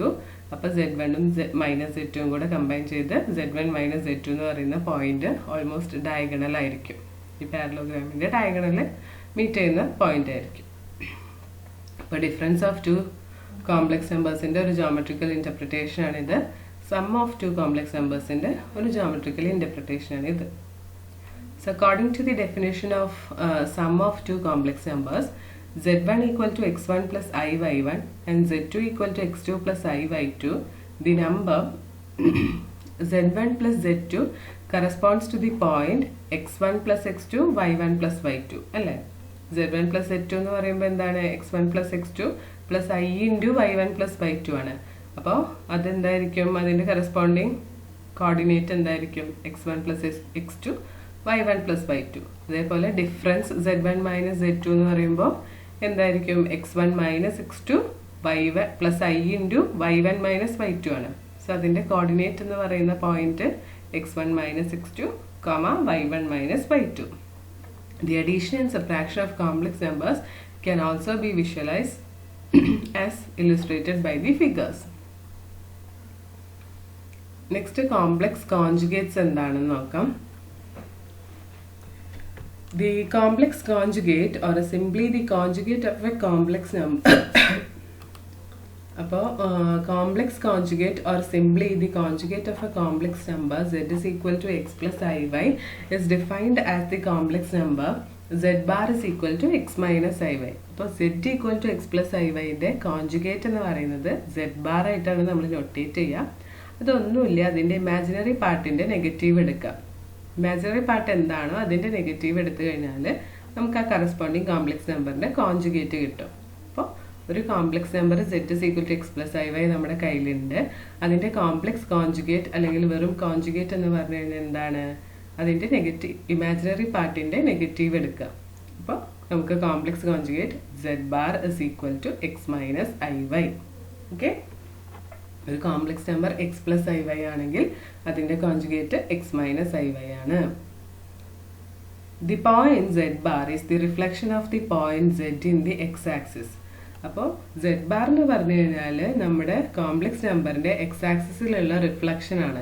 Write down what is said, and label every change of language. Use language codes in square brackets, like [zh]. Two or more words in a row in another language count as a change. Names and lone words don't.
[ml] അപ്പോൾ z1ഉം മൈനസ് z2ഉം കൂടെ കമ്പൈൻ ചെയ്ത് z1 മൈനസ് z2 എന്ന് പറയുന്ന പോയിന്റ് [en] almost diagonal [ml] ആയിരിക്കും. ഈ പാരലോഗ്രാമിന്റെ ഡയഗണൽ മീറ്റ് ചെയ്യുന്ന പോയിന്റ് ആയിരിക്കും. അപ്പോൾ [en] difference of two complex [ml] നമ്പേഴ്സിന്റെ ഒരു [en] geometrical interpretation [ml] ആണിത്. [en] sum of two complex [ml] നമ്പേഴ്സിന്റെ ഒരു [en] geometrical interpretation [ml] ആണിത്. [en] So according to the definition of sum of two complex numbers, z1 equal to x1 plus I y1 and z2 equal to x2 plus I y2, the number z1 plus z2 corresponds to the point x1 plus x2 y1 plus y2. [ml] അല്ലേ? [en] z1 plus z2 [ml] എന്ന് പറയുമ്പോൾ എന്താണ്? [en] x1 plus x2 plus I into y1 plus y2 ആണ്. [ml] അപ്പോൾ അതെന്തായിരിക്കും? അതിന്റെ കറസ്പോണ്ടിങ് കോർഡിനേറ്റ് എന്തായിരിക്കും? [en] x1 plus x2 y1 plus y2. [ml] അതേപോലെ ഡിഫറൻസ് z1 മൈനസ് z2 എന്ന് പറയുമ്പോൾ എന്തായിരിക്കും? [en] x1 minus x2 y1 plus I into y1 minus y2 ആണ്. സോ അതിൻ്റെ കോർഡിനേറ്റ് എന്ന് പറയുന്ന പോയിന്റ് x1 minus x2, y1 minus y2. The addition and subtraction of complex numbers can also be visualized as illustrated by the figures. Next, complex conjugates [ml] എന്താണെന്ന് നോക്കാം. [en] The complex conjugate or simply the conjugate of a complex number അപ്പോൾ complex conjugate or simply the conjugate of a complex number z is equal to x plus iy is defined as the complex number z bar is equal to x minus iy. [ml] അപ്പോൾ [en] z equal to x plus iy [ml] ന്റെ കോൺജുഗേറ്റ് എന്ന് പറയുന്നത് [en] z bar [ml] ആയിട്ടാണ് നമ്മൾ നൊട്ടേറ്റ് ചെയ്യുക. അതൊന്നുമില്ല, അതിൻ്റെ ഇമാജിനറി പാർട്ടിൻ്റെ നെഗറ്റീവ് എടുക്കുക. ഇമാജിനറി പാർട്ട് എന്താണോ അതിൻ്റെ നെഗറ്റീവ് എടുത്തു കഴിഞ്ഞാൽ നമുക്ക് ആ കറസ്പോണ്ടിങ് കോംപ്ലക്സ് നമ്പറിൻ്റെ കോൺജുഗേറ്റ് കിട്ടും. അപ്പോൾ ഒരു കോംപ്ലക്സ് നമ്പർ [en] z is equal to x plus iy [ml] നമ്മുടെ കയ്യിലുണ്ട്. അതിൻ്റെ കോംപ്ലക്സ് കോൺജുഗേറ്റ് അല്ലെങ്കിൽ വെറും കോൺജുഗേറ്റ് എന്ന് പറഞ്ഞു കഴിഞ്ഞാൽ എന്താണ്? അതിൻ്റെ നെഗറ്റീവ് ഇമാജിനറി പാർട്ടിൻ്റെ നെഗറ്റീവ് എടുക്കുക. അപ്പോൾ നമുക്ക് കോംപ്ലക്സ് കോൺജുഗേറ്റ് [en] z bar is equal to x minus iy. [ml] ഓക്കെ, ഒരു കോംപ്ലക്സ് നമ്പർ [en] x plus i y [ml] ആണെങ്കിൽ അതിൻ്റെ കോൺജുഗേറ്റ് [en] x minus i y [ml] ആണ്. [en] The point z bar is the reflection of the point z in the x axis. [ml] അപ്പോൾ [en] z bar [ml] എന്ന് പറഞ്ഞു കഴിഞ്ഞാൽ നമ്മുടെ കോംപ്ലക്സ് നമ്പറിൻ്റെ എക്സ് ആക്സിസിലുള്ള റിഫ്ലക്ഷൻ ആണ്.